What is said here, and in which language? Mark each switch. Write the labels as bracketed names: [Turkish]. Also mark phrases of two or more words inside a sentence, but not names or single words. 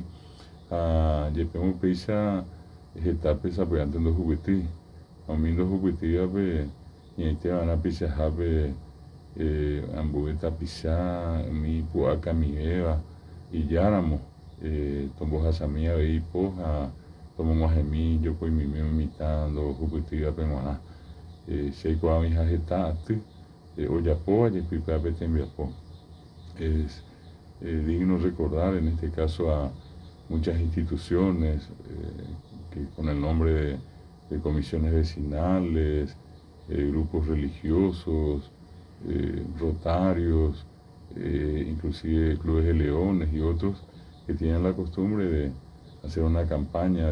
[Guarani] ha jepémo upéicha hetápe sapy'ánte ndohupytýi, umi ndohupytývape ñaiteva'erã pichahápe ambue tapicha umi pu'akamivéva ijáramo tombohasami avei ipo ha tomog̃uahẽmi jopoimimíme mitã ndohupytývape g̃uarã, che aikuaa oĩ ha heta aty ojapóva jepýpe ápe tembiapo. [Spanish] Es digno recordar en este caso a muchas instituciones que con el nombre de comisiones vecinales, grupos religiosos, rotarios, inclusive clubes de leones y otros que tienen la costumbre de hacer una campaña